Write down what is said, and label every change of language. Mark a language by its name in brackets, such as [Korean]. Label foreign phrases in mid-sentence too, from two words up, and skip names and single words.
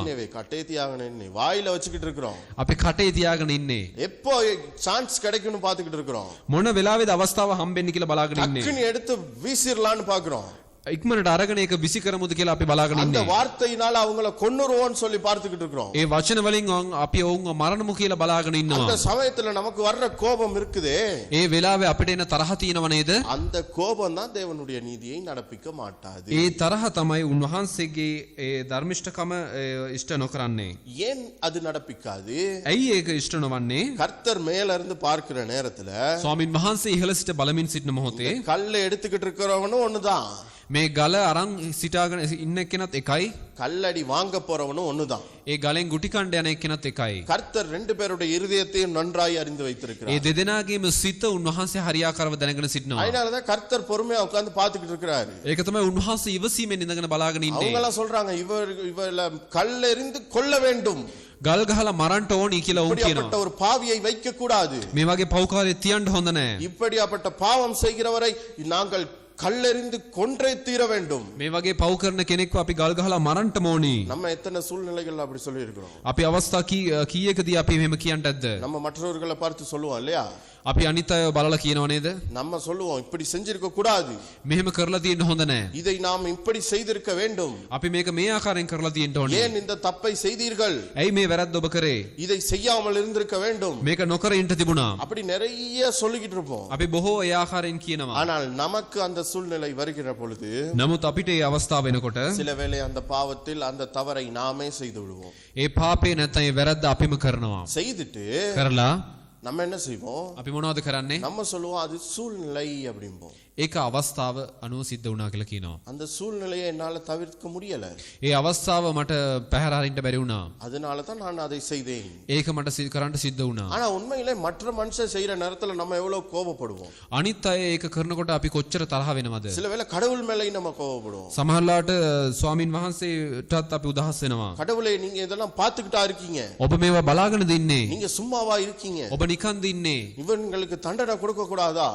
[Tamil] என்னவே [Sinhala] කටේ තියාගෙන [Tamil] என்ன வாயில வச்சுக்கிட்டு இருக்கிறோம். [Sinhala] අපි කටේ තියාගෙන ඉන්නේ. [Tamil] எப்போ சான்ஸ் கிடைக்கும்னு பாத்துக்கிட்டு இருக்கிறோம். [Sinhala] මොන වෙලාවෙද අවස්ථාව හම්බෙන්නේ කියලා බලාගෙන ඉන්නේ. [Tamil] டக்குன்னு எடுத்து வீசிரலாம்னு பாக்குறோம். [Sinhala] ඉක්මනට අරගෙන ඒක විසි කරමුද කියලා අපි බලාගෙන [Tamil] அந்த [Sinhala] ඉන්නේ. [Tamil] வார்த்தையினால அவங்கள கொன்னுருவோம்னு சொல்லி பார்த்துக்கிட்டு இருக்கிறோம். [Sinhala] ඒ වචන වලින් අපි ඔවුන්ව මරණමු කියලා බලාගෙන ඉන්නවා. [Tamil] அந்த சமயத்துல நமக்கு வர்ற கோபம் இருக்குதே, [Sinhala] ඒ වෙලාවේ අපිට එන තරහ තියෙනව නේද? [Tamil] அந்த கோபம் தான் தேவனுடைய நீதியை நடப்பிக்க மாட்டாது. [Sinhala] ඒ තරහ තමයි උන්වහන්සේගේ ඒ ධර්මිෂ්ඨකම ඉෂ්ට නොකරන්නේ. [Tamil] ஏன் அது நடப்பிக்காது? [Sinhala] ඇයි ඒක ඉෂ්ට නොවන්නේ? [Tamil] கர்த்தர் மேல இருந்து பார்க்கிற நேரத்துல [Sinhala] ස්වාමින් වහන්සේ ඉහළ සිට බලමින් සිටින මොහොතේ [Tamil] கல்லை எடுத்துக்கிட்டு இருக்கிறவனும் ஒண்ணுதான், [Sinhala] මේ ගල අරන් සිටාගෙන ඉන්න එක්කෙනත් එකයි, [Tamil] கல்லடி வாங்க போறவனும் ஒண்ணுதான். [Sinhala] ඒ ගලෙන් ගුටි කණ්ඩ යන එක්කෙනත් එකයි. [Tamil] கர்த்தர் ரெண்டு பேருடைய இருதயத்தையும் நன்றாய் அறிந்து [Sinhala] ඒ [Tamil] வைத்திருக்கிறார். [Sinhala] දෙදෙනාගේම සිත උන්වහන්සේ හරියාකාරව දැනගෙන සිටිනවා. [Tamil] அதனாலதான் கர்த்தர் பொறுமையா உட்கார்ந்து பாத்துக்கிட்டு இருக்கிறாரு. [Sinhala] ඒක තමයි උන්වහන්සේ ඉවසීමෙන් ඉඳගෙන බලාගෙන [Tamil] அவங்க [Sinhala] ඉන්නේ. [Tamil] எல்லாம் சொல்றாங்க இவள கல்லெறிந்து கொல்ல வேண்டும், [Sinhala] ගල් ගහලා මරන්න ඕනි කියලා උන් [Tamil] இப்படிப்பட்ட [Sinhala] කියනවා. [Tamil] ஒரு பாவியை வைக்க கூடாது. [Sinhala] මේ වගේ පව්කාරය තියන්න හොඳ නැහැ. [Tamil] இப்படிப்பட்ட பாவம் செய்கிறவரை நாங்கள் கல்லெறிந்து கொன்றே தீர வேண்டும். [Sinhala] මේ වගේ පව් කරන කෙනෙක්ව අපි ගල් ගහලා මරන්නම ඕනි. [Tamil] நம்ம எத்தனை சூழ்நிலைகள் அப்படி சொல்லி இருக்கிறோம். [Sinhala] අපි අවස්ථා කීයකදී අපි මෙහෙම කියන්නත් ඇද්ද? [Tamil] நம்ம மற்றவர்களை பார்த்து சொல்லுவோம் இல்லையா? [Sinhala] අපි අනිත් අයව බලලා කියනව නේද? [Tamil] நம்ம சொல்லுவோம் இப்படி செஞ்சிருக்க கூடாது, [Sinhala] මෙහෙම කරලා තියෙන්න හොඳ නැහැ. [Tamil] இதை நாம் இப்படி செய்திருக்க வேண்டும், [Sinhala] අපි මේක මේ ආකාරයෙන් කරලා තියෙන්න ඕනේ. [Tamil] ஏன் இந்த தப்பை செய்தீர்கள், [Sinhala] ඇයි මේ වැරද්ද ඔබ කරේ? [Tamil] இதை செய்யாமல் இருந்திருக்க வேண்டும், [Sinhala] මේක නොකර ඉන්න තිබුණා. [Tamil] அப்படி நிறைய சொல்லிக்கிட்டு இருப்போம். [Sinhala] අපි බොහෝ ඒ ආකාරයෙන් කියනවා. [Tamil] ஆனால் நமக்கு அந்த சூழ்நிலை வருகிற பொழுது [Sinhala] නමුත් අපිට ඒ අවස්ථාව වෙනකොට [Tamil] சில வேளை அந்த பாவத்தில் அந்த தவறை நாமே செய்து விடுவோம். [Sinhala] ඒ පාපේ නැත්නම් ඒ වැරද්ද අපිම කරනවා. [Tamil] செய்துட்டு [Sinhala] කරලා [Tamil] நம்ம என்ன செய்வோம்? [Sinhala] අපි මොනවද කරන්නේ? [Tamil] நம்ம சொல்லுவோம் அது சூழ்நிலை அப்படிம்போம். [Sinhala] ඒක අවස්ථාව අනුව සිද්ධ වුණා කියලා කියනවා. [Tamil] அந்த சூழ்நிலையை என்னால தவிர்க்க முடியல, [Sinhala] ඒ අවස්ථාව මට පැහැර අරින්න බැරි වුණා. [Tamil] அதனால தான் நான் அதை செய்தேன். [Sinhala] ඒක මට කරන්න සිද්ධ වුණා. [Tamil] ஆனா உண்மையிலே மற்ற மனுஷன் செய்யற நேரத்துல நம்ம எவ்வளவு கோபப்படுவோம். [Sinhala] අනිත් අය ඒක කරනකොට අපි කොච්චර තරහ වෙනවද? [Tamil] சில வேளை கடவுள் மேலேயும் நம்ம கோபப்படுவோம். [Sinhala] සමහරලාට ස්වාමින් වහන්සේටත් අපි උදහස් වෙනවා. [Tamil] கடவுளே நீங்க இதெல்லாம் பாத்துக்கிட்டா இருக்கீங்க, [Sinhala] ඔබ මේවා බලාගෙනද ඉන්නේ? [Tamil] நீங்க சும்மாவா இருக்கீங்க, [Sinhala] ඔබ නිකන්ද ඉන්නේ? [Tamil] இவங்களுக்கு தண்டனை கொடுக்க கூடாதா?